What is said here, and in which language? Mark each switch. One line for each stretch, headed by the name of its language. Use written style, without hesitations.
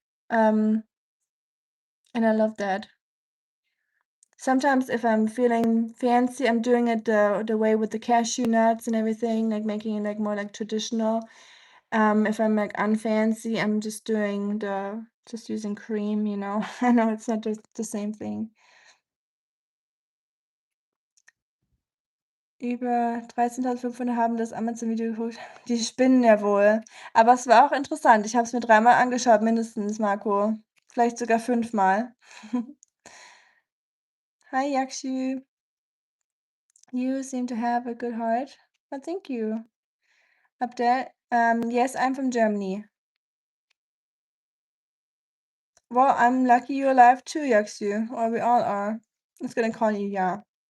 English: Um, and I love that. Sometimes if I'm feeling fancy, I'm doing it the way with the cashew nuts and everything, like making it like more like traditional. If I'm like unfancy, I'm just using cream, I know it's not the same thing.
German: Über 13.500 haben das Amazon-Video geguckt. Die spinnen ja wohl. Aber es war auch interessant. Ich habe es mir dreimal angeschaut, mindestens, Marco. Vielleicht sogar fünfmal.
English: Hi, Yakshu. You seem to have a good heart. Well, thank you. Abdel, yes, I'm from Germany. Well, I'm lucky you're alive too, Yakshu. Or we all are. I was gonna call you, yeah.